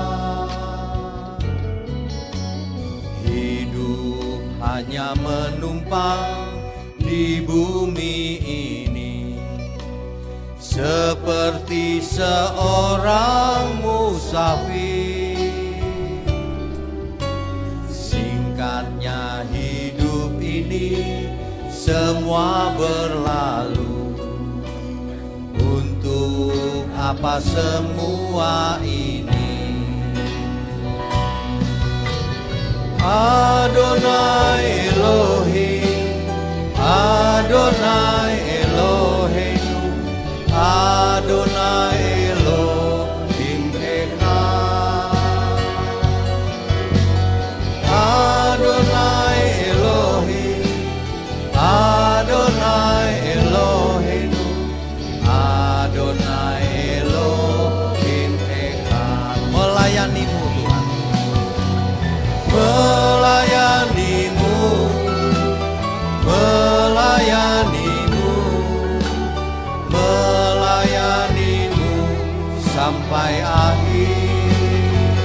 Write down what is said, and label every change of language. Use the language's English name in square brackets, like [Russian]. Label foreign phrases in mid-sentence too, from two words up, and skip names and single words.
[Indonesian] Hidup hanya menumpang di bumi ini, seperti seorang musafir. Singkatnya hidup ini semua berlalu. Untuk apa semua ini? [Hebrew] אדוני אלוהים, אדוני אלוהינו, אדוני אלוהים אחד. אדוני אלוהים, אדוני אלוהינו, אדוני אלוהים אחד. [Indonesian] Melayanimu Tuhan, melayanimu, melayanimu, melayanimu sampai akhir.